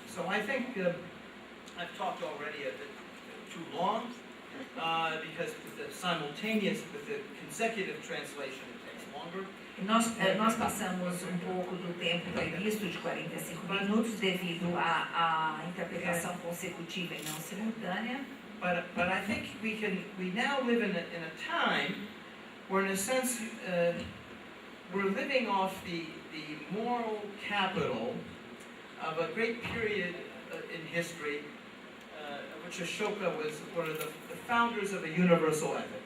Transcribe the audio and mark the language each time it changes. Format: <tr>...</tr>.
<en>So I think I've talked already a bit too long because with the consecutive translation, it takes longer.</en> <pt>Nós passamos um pouco do tempo previsto de 45 minutos devido à interpretação consecutiva e não simultânea.</pt> <en>But I think we now live in a time where, in a sense, we're living off the moral capital of a great period in history, which Ashoka was one of the founders of a universal ethic.</en>